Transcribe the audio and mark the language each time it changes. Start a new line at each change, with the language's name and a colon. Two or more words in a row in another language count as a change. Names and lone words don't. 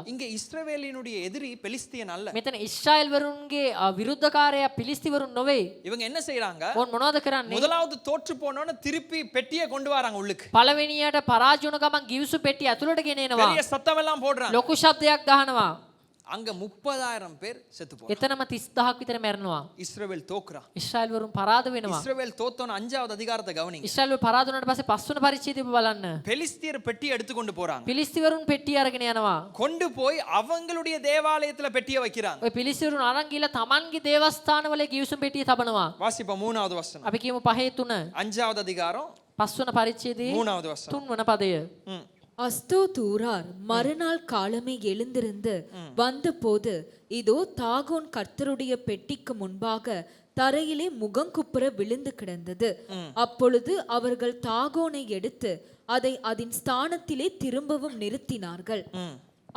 Tamil: இங்க இஸ்ரவேலினுடைய எதிரி பெலிஸ்தியன் அல்ல.
Sinhala: මෙතන ඊශ්‍රායෙල් වරුන්ගේ විරුද්ධකාරයා පිලිස්තිවරුන් නොවේ.
Tamil: இவங்க என்ன செய்றாங்க?
Sinhala: ඕන් මොනවද කරන්නේ?
Tamil: முதலாவது தோற்று போனோன திருப்பி பெட்டியை கொண்டு வராங்க உள்ளுக்கு.
Sinhala: පළවෙනියට පරාජය වුණ ගමන් ගිවිසු පෙට්ටිය ඇතුළට ගෙනෙනවා.
Tamil: பெரிய சத்தம் எல்லாம் போடுறாங்க.
Sinhala: ලොකු ශබ්දයක් ගහනවා.
Tamil: அங்க 30,000 பேர் செத்து போறாங்க.
Sinhala: එතනම 30000ක් විතර මැරෙනවා.
Tamil: இஸ்ரவேல் தோக்குறா.
Sinhala: ඊශ්‍රායෙල් වරුන් පරාද වෙනවා.
Tamil: இஸ்ரவேல் தோத்தோன 5வது அதிகாரத்தை கவனிங்க.
Sinhala: ඊශ්‍රායෙල් වරු පරාද වුණාට පස්සේ 5 වෙනි පරිච්ඡේදය බලන්න.
Tamil: பெலிஸ்தியர் பெட்டி எடுத்து கொண்டு போறாங்க.
Sinhala: පිලිස්තිවරුන් පෙට්ටිය අරගෙන යනවා.
Tamil: கொண்டு போய் அவங்களுடைய தேவாலயத்துல பெட்டியை வைக்கிறாங்க.
Sinhala: ඔය පිලිස්තිවරුන් අරන් ගිහලා Tamanගේ දේවස්ථානවල ගිවිසුම් පෙට්ටිය තබනවා.
Tamil: வாசிப்போம் 3வது வசனம்.
Sinhala: අපි කියමු 5:3.
Tamil: 5வது அதிகாரம்
Sinhala: 5 වෙනි පරිච්ඡේදයේ
Tamil: 3வது வசனம்.
Sinhala: 3 වෙනි පදය.
Tamil: அஸ்தோதூரார் மறுநாள் காலமே எழுந்திருந்து வந்தபோது இதோ தாகோன் கர்த்தருடைய பெட்டிக்கு முன்பாக தரையிலே முகங்குப்புற விழுந்து கிடந்தது. அப்பொழுது அவர்கள் தாகோனை எடுத்து அதை அதன் ஸ்தானத்திலே திரும்பவும் நிறுத்தினார்கள்.